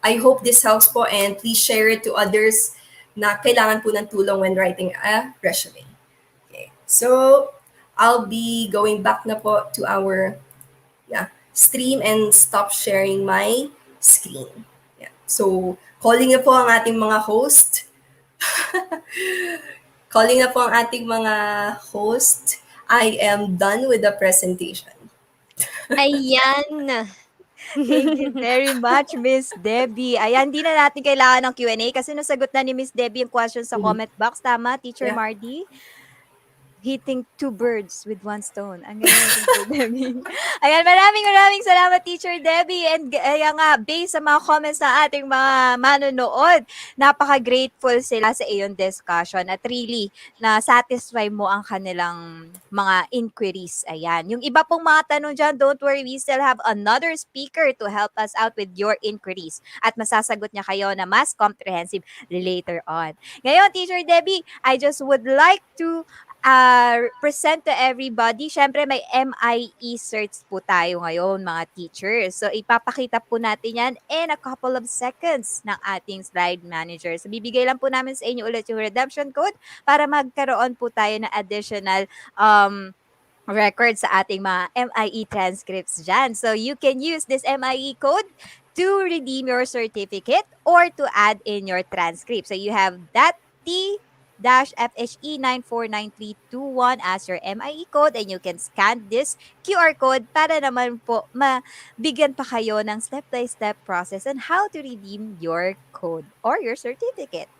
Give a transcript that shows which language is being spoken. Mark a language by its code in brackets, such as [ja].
[en] I hope this helps po and please share it to others [tl] na kailangan po ng tulong [en] when writing a resume. Okay. So, I'll be going back na po to our stream and stop sharing my screen. Yeah. [tl] So, calling na po ang ating mga host. Calling na po ang ating mga host. [en] I am done with the presentation. [tl] Ayan. [en] Thank you very much, Miss Debbie. [tl] Ayan, di na natin kailangan ng Q&A kasi nasagot na ni Miss Debbie yung question sa comment box. Tama, Teacher [en] Yeah. Mardy? Hitting 2 birds with 1 stone. [tl] Ang galing ni Teacher Debbie. Ayan, maraming salamat, Teacher Debbie. And ayan nga, based sa mga comments ng ating mga manonood, napaka-grateful sila sa iyong discussion at [en] really na-satisfy [tl] mo ang kanilang mga inquiries. Ayan. Yung iba pong mga tanong dyan, [en] don't worry, we still have another speaker to help us out with your inquiries. [tl] At masasagot niya kayo na mas comprehensive later on. [en] Ngayon, Teacher Debbie, I just would like to present to everybody. [tl] Syempre, may MIE certs po tayo ngayon, mga teachers. So, ipapakita po natin yan in a couple of seconds ng ating slide manager. So, bibigay lang po namin sa inyo ulit yung redemption code para magkaroon po tayo ng additional record sa ating mga MIE transcripts dyan. [en] So, you can use this MIE code to redeem your certificate or to add in your transcript. So, you have that T-FHE949321 as your MIE code and you can scan this QR code [tl] para naman po mabigyan pa kayo ng [en] step-by-step process on how to redeem your code or your certificate.